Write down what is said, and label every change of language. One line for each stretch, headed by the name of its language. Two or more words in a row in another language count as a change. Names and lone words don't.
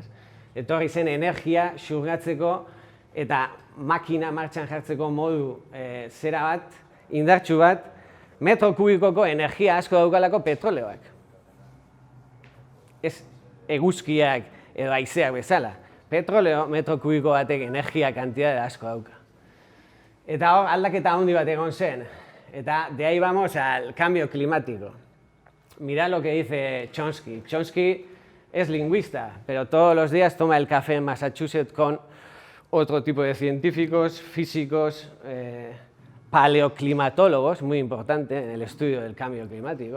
Basque: Etorri zen energia xurgatzeko eta makina martxan jartzeko modu zera bat, indartsu bat, metro kubikoko energia asko daukalako petroleoak. Ez eguzkiak edo haizeak bezala. Petroleo metro kubiko batek energia kantidade asko dauka. Eta hor aldaketa handi bat egon zen.
Spanish: Eta de ahí vamos al cambio climático. Mirad lo que dice Chomsky. Chomsky es lingüista, pero todos los días toma el café en Massachusetts con otro tipo de científicos, físicos, paleoclimatólogos, muy importante en el estudio del cambio climático.